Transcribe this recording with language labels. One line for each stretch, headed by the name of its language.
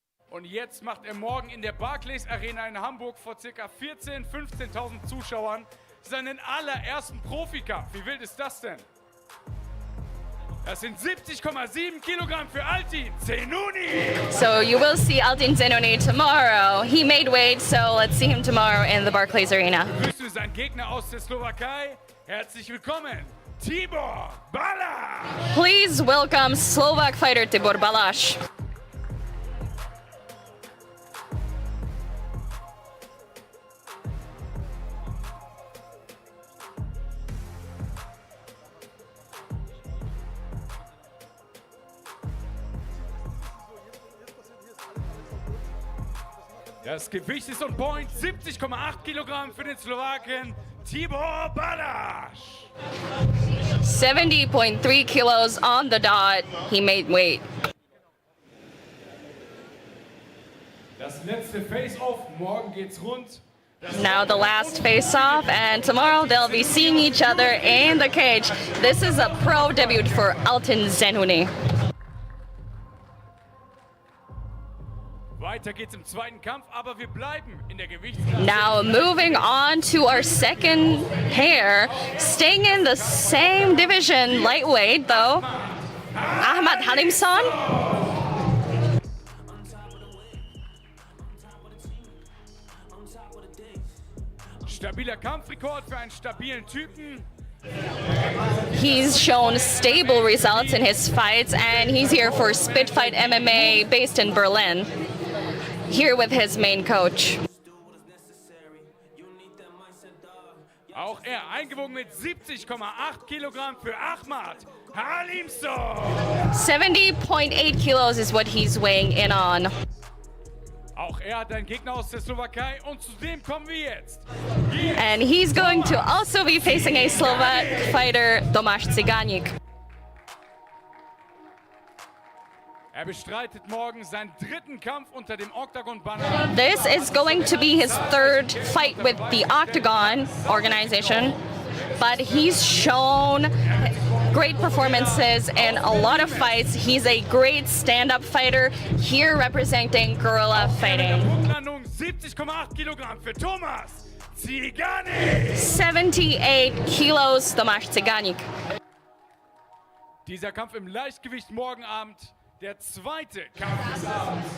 German: Und jetzt macht er morgen in der Barclays Arena in Hamburg vor ca. 14.000, 15.000 Zuschauern seinen allerersten Profikampf. Wie wild ist das denn? Das sind 70,7 Kilogramm für Altin Zenoni.
English: So you will see Altin Zenoni tomorrow. He made weight, so let's see him tomorrow in the Barclays Arena.
German: Grüßt du seinen Gegner aus der Slowakei? Herzlich willkommen, Tibor Balaš.
English: Please welcome Slovak fighter Tibor Balaš.
German: Das Gewicht ist on point, 70,8 Kilogramm für den Slowaken Tibor Balasch.
English: 70.3 kilos on the dot. He made weight.
German: Das letzte Face-Off, morgen geht's rund.
English: Now the last face-off, and tomorrow they'll be seeing each other in the cage. This is a pro debut for Altin Zenhuni.
German: Weiter geht's im zweiten Kampf, aber wir bleiben in der Gewichtsklasse.
English: Now moving on to our second pair, staying in the same division, lightweight though, Ahmad Halimson.
German: Stabiler Kampfrekord für einen stabilen Typen.
English: He's shown stable results in his fights, and he's here for Spitfight MMA based in Berlin, here with his main coach.
German: Auch er eingewogen mit 70,8 Kilogramm für Ahmad Halimson.
English: 70.8 kilos is what he's weighing in on.
German: Auch er hat einen Gegner aus der Slowakei und zu dem kommen wir jetzt.
English: And he's going to also be facing a Slovak fighter, Tomáš Cigánik.
German: Er bestreitet morgen seinen dritten Kampf unter dem Octagon-Banner.
English: This is going to be his third fight with the Octagon organization, but he's shown great performances in a lot of fights. He's a great stand-up fighter here representing guerrilla fighting.
German: 70,8 Kilogramm für Tomáš Cigánik.
English: 78 kilos, Tomáš Cigánik.
German: Dieser Kampf im Leichtgewicht morgen Abend. Der zweite Kampf des Abends.